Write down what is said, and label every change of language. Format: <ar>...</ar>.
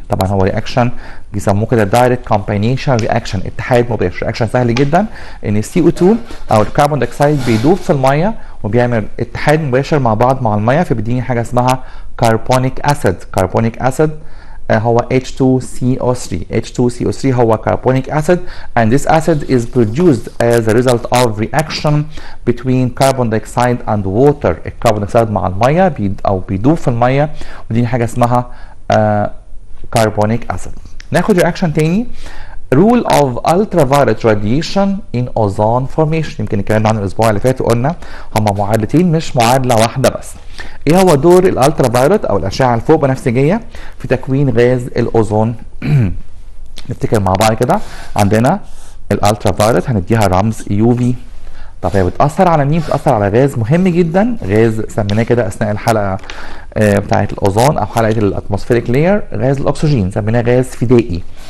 <ar>طبعا هو رياكشن بيسموه كده دايركت كومبينيشن رياكشن، اتحاد مباشر. رياكشن سهل جدا ان CO2 او الكربون دايوكسيد بيدوب في الميه وبيعمل اتحاد مباشر مع بعض مع الميه، فبيديني حاجه اسمها كربونيك اسيد. كربونيك اسيد هو H2CO3.</ar> <en>H2CO3</en> <ar>هو</ar> <en>carbonic acid, and this acid is produced as a result of reaction between carbon dioxide and water.</en> <ar>الكربون دايوكسيد مع الميه او بيدوب في الميه، ودي حاجه اسمها carbonic acid. ناخد reaction تاني.</ar> <en>rule of ultraviolet radiation in ozone formation.</en> <ar>يمكن اتكلمنا عن الاسبوع اللي فات وقلنا هما معادلتين مش معادله واحده بس. ايه هو دور الالترافايولت او الاشعه الفوق بنفسجيه في تكوين غاز الاوزون؟ نفتكر مع بعض كده. عندنا الالترافايولت هنديها رمز UV. طب هي بتاثر على مين؟ بتاثر على غاز مهم جدا، غاز سميناه كده اثناء الحلقه بتاعه الاوزون او حلقه الاتموسفيريك لاير، غاز الاكسجين، سميناه غاز فدائي.</ar>